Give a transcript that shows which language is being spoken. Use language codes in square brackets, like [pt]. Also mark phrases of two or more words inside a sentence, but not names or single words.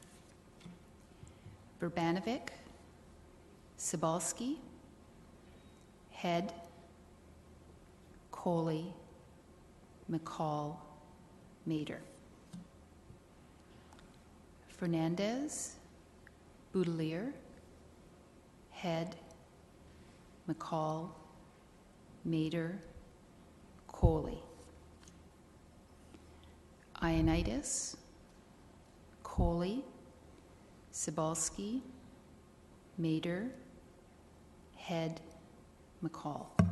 [en] Verbanovic, Sabalski, Head, Kohli, McCall, Mater. Fernandez, Boutelier, Head, McCall, Mater, Kohli. Ioannidis, Kohli, Sabalski, Mater, Head, McCall.